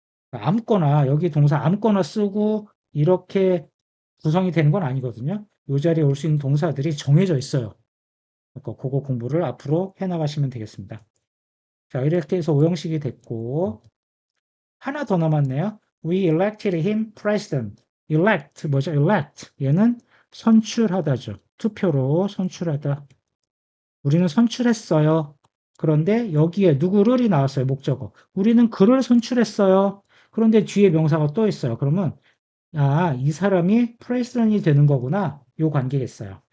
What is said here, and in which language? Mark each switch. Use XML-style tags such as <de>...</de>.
<ko>그러니까 아무거나 여기 동사 아무거나 쓰고 이렇게 구성이 되는 건 아니거든요. 요 자리에 올 수 있는 동사들이 정해져 있어요. 그러니까 그거 공부를 앞으로 해 나가시면 되겠습니다. 자, 이렇게 해서 오형식이 됐고 하나 더 남았네요.</ko> <en>We elected him president.</en> <ko>elect 뭐죠? elect 얘는 선출하다죠. 투표로 선출하다. 우리는 선출했어요. 그런데 여기에 누구를이 나왔어요. 목적어. 우리는 그를 선출했어요. 그런데 뒤에 명사가 또 있어요. 그러면 아, 이 사람이 president이 되는 거구나. 요 관계겠어요.</ko>